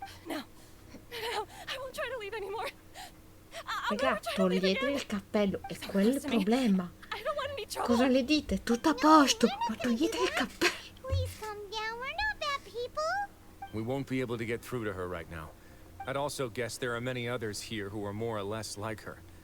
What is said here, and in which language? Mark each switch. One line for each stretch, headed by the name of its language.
English: No, I won't try to leave anymore.
Italian: Raga, togliete il cappello, è quello il problema.
English: I don't want any trouble.
Italian: Cosa le dite? Tutto a posto, ma togliete il cappello.
English: Please calm down. We're not bad people. We won't be able to get through to her right now. I'd also guess there are many others here who are more or less like her.